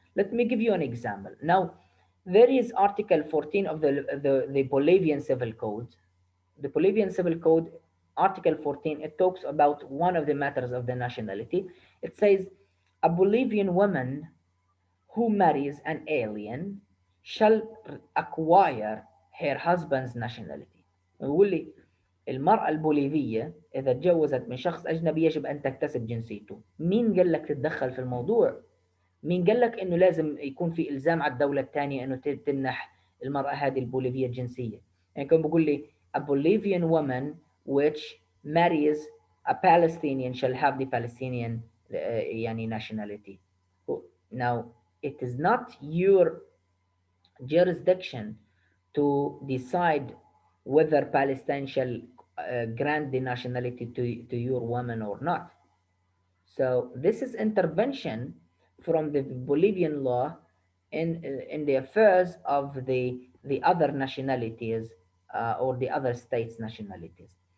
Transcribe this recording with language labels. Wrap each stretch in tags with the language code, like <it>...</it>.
<en>Let me give you an example. Now, there is Article 14 of the Bolivian Civil Code. The Bolivian Civil Code, Article 14, it talks about one of the matters of the nationality. It says, a Bolivian woman who marries an alien shall acquire her husband's nationality.</en> <ar>يقول لي المرأة البوليفية إذا تجوزت من شخص أجنبي يجب أن تكتسب جنسيته. مين قال لك تتدخل في الموضوع؟ مين قال لك إنه لازم يكون في إلزام على الدولة الثانية إنه تمنح المرأة هذه البوليفية الجنسية؟ يعني كان بيقول لي</ar> <en>a Bolivian woman which marries a Palestinian shall have the Palestinian</en> <ar>يعني nationality.</ar> <en>Now, it is not your jurisdiction to decide whether Palestine shall grant the nationality to your woman or not. So this is intervention from the Bolivian law in the affairs of the other nationalities or the other states' nationalities.</en>